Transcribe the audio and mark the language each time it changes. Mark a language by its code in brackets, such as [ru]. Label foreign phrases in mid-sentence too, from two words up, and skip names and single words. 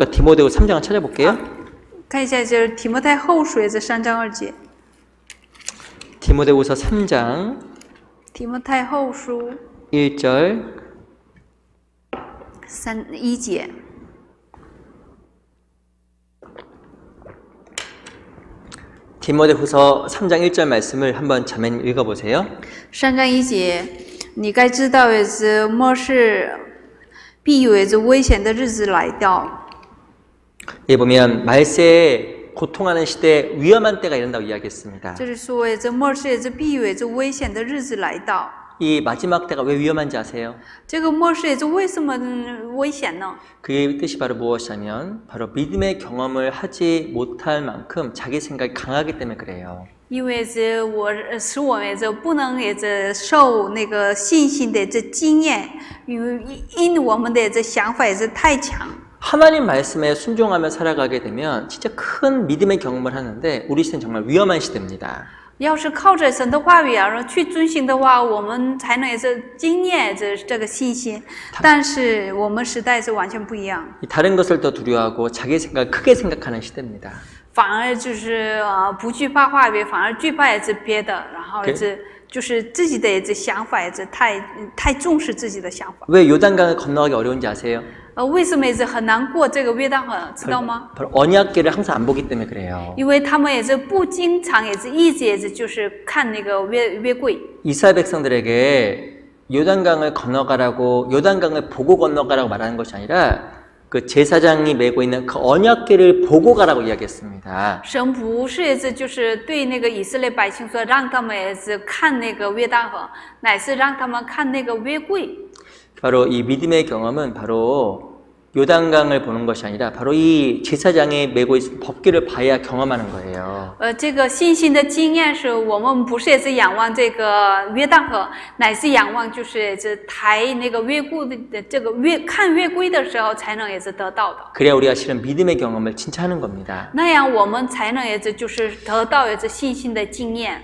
[ko] 디모데후서 3장을 찾아볼게요. [zh] 看一下提摩太后书这3章2节。 [ko] 디모데후서 3장 [zh] 提摩太后书 [ko] 1절 [zh] 1节。 [ko] 디모데후서 3장 1절 말씀을 한번 자매님 읽어보세요. [zh] 3 章1节，你该知道末世必有危险的日子来到。 [ko] 여기 보면 말세에 고통하는 시대에 위험한 때가 이른다고 이야기했습니다. [zh] 这是说末世必有危险的日子来到。 [ko] 이 마지막 때가 왜 위험한지 아세요? [zh] 这个末世为什么危险呢？ [ko] 그의 뜻이 바로 무엇이냐면 바로 믿음의 경험을 하지 못할 만큼 자기 생각이 강하기 때문에 그래요. [zh] 因为使我们不能受那个信心的经验，因我们的想法太强。 [ko] 하나님 말씀에 순종하며 살아가게 되면 진짜 큰 믿음의 경험을 하는데 우리 시대는 정말 위험한 시대입니다. [zh] 要是靠着神的话语去遵行的话，我们才能经验这个信心。但是我们时代完全不一样， [ko] 다른 것을 더 두려워하고 자기 생각을 크게 생각하는 시대입니다. [zh] 反而不惧怕话语，反而惧怕别的，然后就是自己的想法太重视自己的想法。 [ko] 왜 요단강을 건너가기 어려운지 아세요? [zh] 为什么很难过这个约旦河，知道吗？ [ko] 바로 언약궤를 항상 안 보기 때문에 그래요. [zh] 因为他们不经常一直就是看那个约柜。 [ko] 이스라엘 백성들에게 요단강을 건너가라고 요단강을 보고 건너가라고 말하는 것이 아니라 그 제사장이 메고 있는 그 언약궤를 보고 가라고 이야기했습니다. [zh] 神不是就是对那个以色列百姓说，让他们看那个约旦河，乃是让他们看那个约柜。 [ko] 바로 이 믿음의 경험은 바로 요단강을 보는 것이 아니라 바로 이 제사장이 메고 있는 법궤를 봐야 경험하는 거예요. [zh] 这个信心的经验是我们不是仰望这个约旦河，乃是仰望就是抬那个约柜的看约柜的时候才能得到的。 [ko] 그래야 우리가 실은 믿음의 경험을 진짜 하는 겁니다. [zh] 那样我们才能就是得到信心的经验。